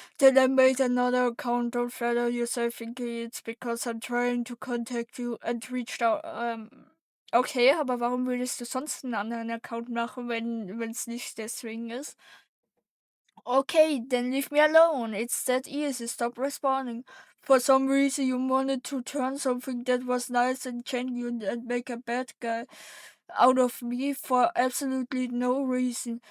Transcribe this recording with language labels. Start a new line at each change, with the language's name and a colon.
English: Then I made another account on Flatter yourself thinking it's because I'm trying to contact you and reached out.
German: Okay, aber warum würdest du sonst einen anderen Account machen, wenn es nicht deswegen ist?
English: Okay, then leave me alone. It's that easy. Stop responding. For some reason, you wanted to turn something that was nice and genuine and make a bad guy out of me for absolutely no reason.